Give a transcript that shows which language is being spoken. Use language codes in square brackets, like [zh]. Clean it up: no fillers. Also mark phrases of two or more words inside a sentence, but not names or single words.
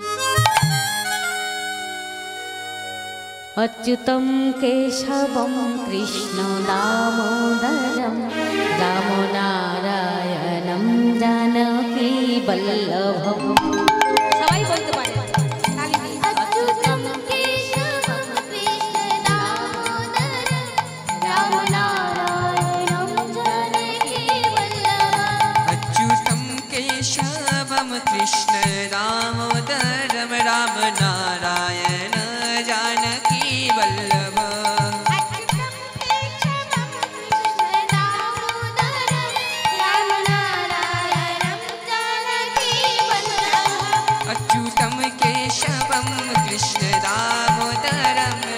[sa] অচ্যুতম কেশবম কৃষ্ণ দামোদরম রামনারায়ণম জানকী বল্লভম। [bn] সবাই বলতে পারে, তালি দিয়ে। [sa] অচ্যুতম কেশবম কৃষ্ণ দামোদরম রামনারায়ণম জানকী বল্লভম। अच्युतं केशवं कृष्ण दामोदरं राम नारायण जानकी वल्लभ। अच्युतम केशवम कृष्ण दामोदरम